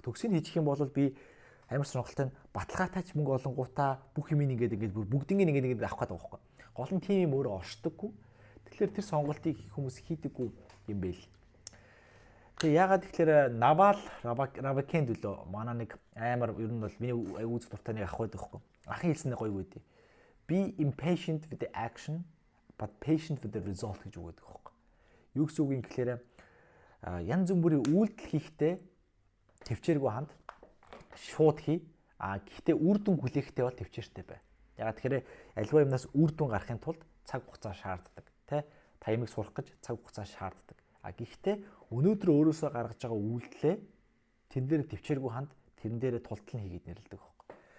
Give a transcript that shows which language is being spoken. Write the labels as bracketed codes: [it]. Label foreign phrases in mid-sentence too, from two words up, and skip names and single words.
[mn] Төгсийг хийчих юм бол би амар сонирхолтой нь баталгаатай ч мөнгө олонгуудаа бүх юм ингээд бүгднийг ингээд авах гэдэг байгаа байхгүй. Гол нь тийм юм өөрөө оршдоггүй. Тэгэхээр тэр сонголтыг хүмүүс хийдэггүй юм бэ л. Тэгээ яагаад тэгэхээр Naval Ravikant үлээ манай нэг амар ер нь бол миний үзэх дуртай нэг ах байдаг байхгүй. Ахын хэлсэн нэг гоё үг үү. [en] Be impatient with the action but patient with the result [mn] гэж үг байдаг байхгүй. Юу гэсэн үг юм гэхээр янз бүрийн үйлдэл хийхдээ төвчээргүй ханд шууд хий. Гэхдээ үр дүн хүлээхдээ бол төвчээртэй бай. Ягаад тэгэхээр альва юмнаас үр дүн гарахын тулд цаг хугацаа шаарддаг. Тэ та ямиг сурах гэж цаг хугацаа шаарддаг. Гэхдээ өнөөдөр өөрөөсөө гаргаж байгаа үйлдэлээ тэн дээр төвчээргүй ханд тэрэн дээрээ тултал нь хийгээд нэрлэдэг байхгүй.